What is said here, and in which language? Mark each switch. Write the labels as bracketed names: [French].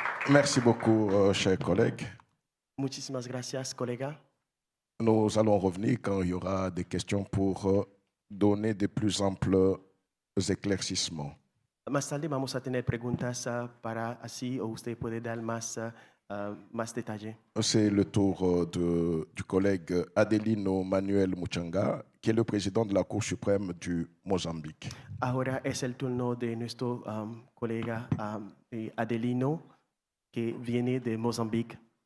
[French] Merci beaucoup, chers collègues. [Spanish] Muchísimas gracias, colega. [French] Nous allons revenir quand il y aura des questions pour donner de plus amples éclaircissements. [Spanish] Más tarde vamos a tener preguntas para así o usted puede dar más detalle. [French] C'est le tour du collègue Adelino Manuel Muchanga, qui est le président de la Cour suprême du Mozambique. [Spanish] Ahora es el turno de nuestro colega Adelino, que viene de Mozambique.